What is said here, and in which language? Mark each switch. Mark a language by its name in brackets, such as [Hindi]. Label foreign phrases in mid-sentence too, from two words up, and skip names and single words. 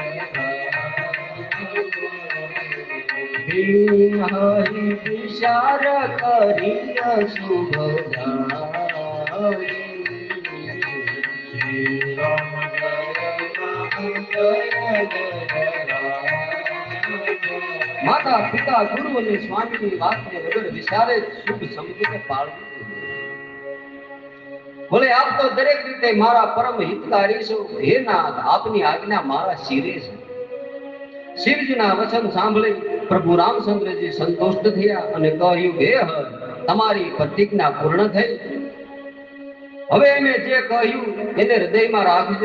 [Awadhi] दीन हरि विचार करिय शुभ जाई। श्री राम जय राम जय जय [Gujarati] માતા પિતા ગુરુ અને સ્વામીની વાતને વગર વિચારે શુભ સમજીને પાળવું જોઈએ। બોલે આપ તો દરેક રીતે મારા પરમ હિતકારી છો, હે નાથ આપની આજ્ઞા મારા શિરે છે। શિવજીના વચન સાંભળી પ્રભુ રામચંદ્રજી સંતુષ્ટ થયા અને કહ્યું, હે હર તમારી પ્રતિજ્ઞા પૂર્ણ થઈ, હવે મેં જે કહ્યું એને હૃદયમાં રાખજો।